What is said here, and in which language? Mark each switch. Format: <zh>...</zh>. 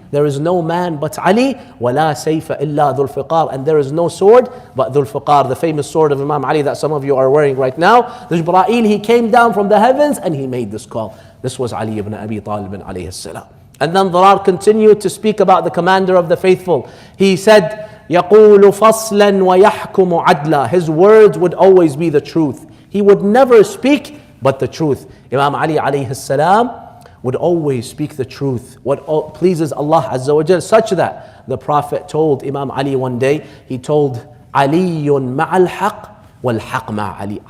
<en>There is no man but Ali.</en> <ar>Wala sayfa illa dhul fiqar.</ar> <en>And there is no sword but dhul fiqar, the famous sword of Imam Ali that some of you are wearing right now. The Jibreel, he came down from the heavens and he made this call. This was Ali ibn Abi Talib alayhi salam. And then Dirar continued to speak about the commander of the faithful. He said,</en> <ar>يقول فصلا ويحكم عدلا.</ar> <en>His words would always be the truth. He would never speak but the truth. Imam Ali alayhi salam would always speak the truth, what pleases Allah Azza wa Jal, such that the Prophet told Imam Ali one day, he told,</en> <ar>Aliyun ma'al haq wal haq ma' Ali.</ar>